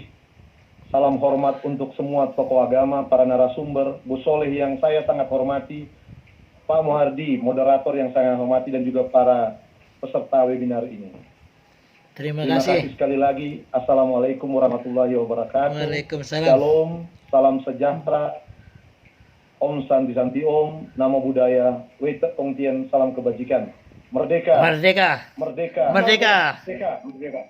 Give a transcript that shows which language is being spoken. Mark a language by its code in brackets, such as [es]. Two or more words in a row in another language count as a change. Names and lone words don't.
[id] Salam hormat untuk semua tokoh agama, para narasumber, Bu Soleh yang saya sangat hormati, Pak Muhardi, moderator yang saya hormati, dan juga para peserta webinar ini. Terima Terima kasih. kasih sekali lagi. [ar] السلام عليكم ورحمة الله وبركاته. Waalaikumsalam. [id] Shalom, salam sejahtera. [sa] Om Santi Santi Om, [pi] Namo Buddhaya, [id] Weta Tongtien, salam kebajikan. Merdeka. Merdeka. Merdeka. Merdeka. Merdeka. Merdeka.